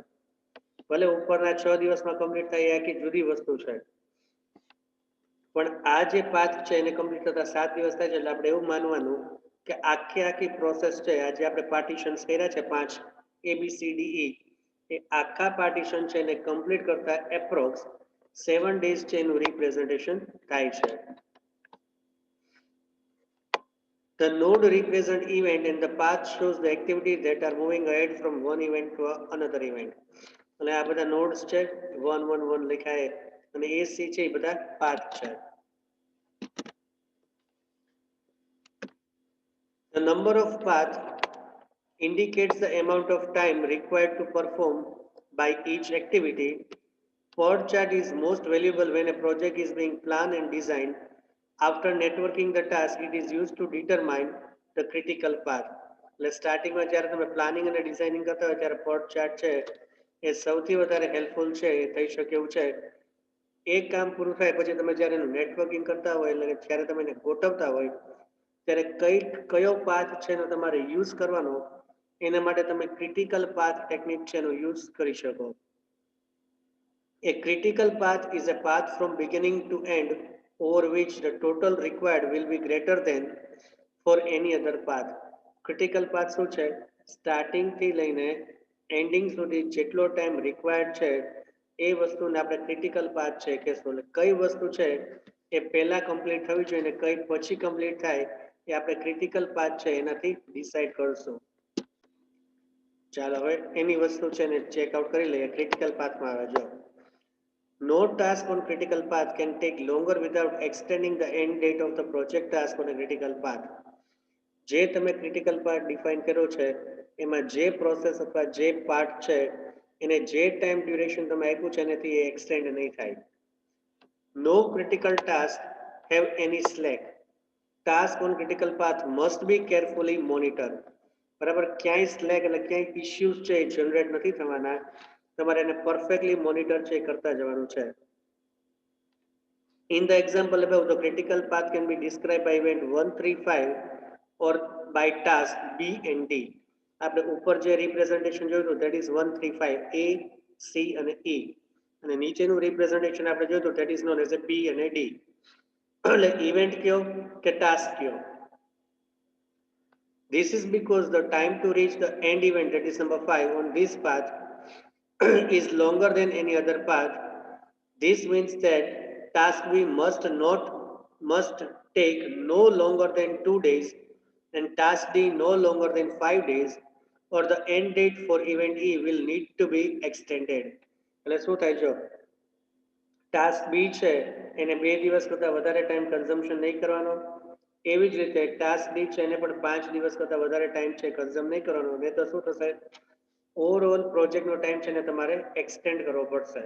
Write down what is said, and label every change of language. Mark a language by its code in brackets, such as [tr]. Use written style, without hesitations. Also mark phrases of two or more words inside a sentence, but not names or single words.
[gu] ભલે ઉપરના 6 દિવસમાં કમ્પ્લીટ થાય એ આખી જુદી વસ્તુ છે, પણ આ જે પાથ છે એને કમ્પ્લીટ થતા 7 દિવસ થાય છે. એટલે આપણે એવું માનવાનું કે આખી પ્રોસેસ છે આ જે આપણે પાર્ટીશન્સ કર્યા છે 5 ABCDE એ આખા પાર્ટીશન છે એને કમ્પ્લીટ કરતા એપ્રોક્સ 7 days છે એનું રિપ્રેઝન્ટેશન થાય છે. [en] The node represent event and the path shows the activities that are moving ahead from one event to another event. [gu] અને આ બધા નોડ્સ છે 1 1 1 લખાય અને AC છે એ બધા પાથ છે. [en] The number of path indicates the amount of time required to perform by each activity. POD chart is most valuable when a project is being planned and designed. After networking the task, it is used to determine the critical path. [gu] એટલે સ્ટાર્ટિંગમાં જ્યારે તમે પ્લાનિંગ અને ડિઝાઇનિંગ કરતા હોય ત્યારે POD ચાર્ટ છે એ સૌથી વધારે હેલ્પફુલ છે, એ થઈ શકે એવું છે. એક કામ પૂરું થાય પછી તમે જ્યારે એનું નેટવર્કિંગ કરતા હોય એટલે જ્યારે તમે એને ગોઠવતા હોય ત્યારે કયો પાથ છે એનો તમારે યુઝ કરવાનો, એના માટે તમે [en] critical path technique [gu] છે એનો યુઝ કરી શકો. [en] A critical path is a path from beginning to end over which the total required will be greater than for any other path. Critical path [gu] શું છે? સ્ટાર્ટિંગ થી લઈને એન્ડિંગ સુધી જેટલો ટાઈમ રિક્વાયર્ડ છે એ વસ્તુને આપણે [en] critical path [gu] છે કહેશું. એટલે કઈ વસ્તુ છે એ પહેલા કમ્પ્લીટ થવી જોઈએ અને કઈ પછી કમ્પ્લીટ થાય એ આપણે [en] critical path [gu] છે એનાથી ડિસાઇડ કરશું. ચાલો હવે એની વસ્તુ છે ને ચેકઆઉટ કરી લઈએ. ક્રિટિકલ પાથમાં આવે જો, [en] no task on critical path can take longer without extending the end date of the project task on a critical path. [gu] જે તમે [en] critical part [gu] ડિફાઇન કર્યો છે એમાં જે પ્રોસેસ અથવા જે પાર્ટ છે એને જે [en] time duration [gu] તમે આપ્યું છે એનાથી એ એક્સટેન્ડ નહીં થાય. [en] no critical task have any slack. task on critical path must be carefully monitor. [gu] બરાબર, ક્યાંય સ્લેક એટલે ક્યાંય ઇશ્યુઝ છે એ જનરેટ નથી થવાના. તમારે એને [en] perfectly monitor [gu] છે કરતા જવાનું છે. [en] In the example above, the critical path can be described by event 135 or by task B and D. [gu] આપણે ઉપર જે રિપ્રેઝન્ટેશન જોયું [en] that is 135 A, [gu] C અને E, અને નીચેનું રિપ્રેઝન્ટેશન આપણે જોયું [en] that is known as a B [gu] અને D. એટલે ઇવેન્ટ કયો કે ટાસ્ક કયો? [en] This is because the time to reach the end event, that is number 5 on this path, is longer than any other path. This means that task B must take no longer than 2 days and task D no longer than 5 days, or the end date for event E will need to be extended. [gu] એટલે શું થાય જો, ટાસ્ક બી છે એને 2 દિવસ કરતાં વધારે [en] time consumption [gu] નહીં કરવાનો, એવી જ રીતે ટાસ્ક ડી છે એને પણ 5 દિવસ કરતાં વધારે ટાઈમ છે કન્ઝ્યુમ નહીં કરવાનો, નહીં તો શું થશે, ઓવરઓલ પ્રોજેક્ટનો ટાઈમ છે ને તમારે એક્સટેન્ડ કરવો પડશે.